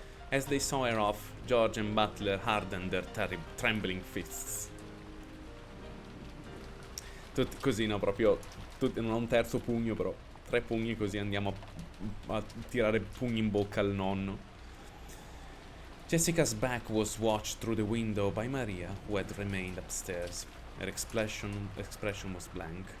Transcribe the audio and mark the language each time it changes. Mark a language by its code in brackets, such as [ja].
[en] As they saw her off, George and Butler hardened their trembling fists. [it] Tutti così, no, proprio non ho un terzo pugno, però 3 pugni, così andiamo a tirare pugni in bocca al nonno. [en] Jessica's back was watched through the window by Maria, who had remained upstairs. Her expression was blank.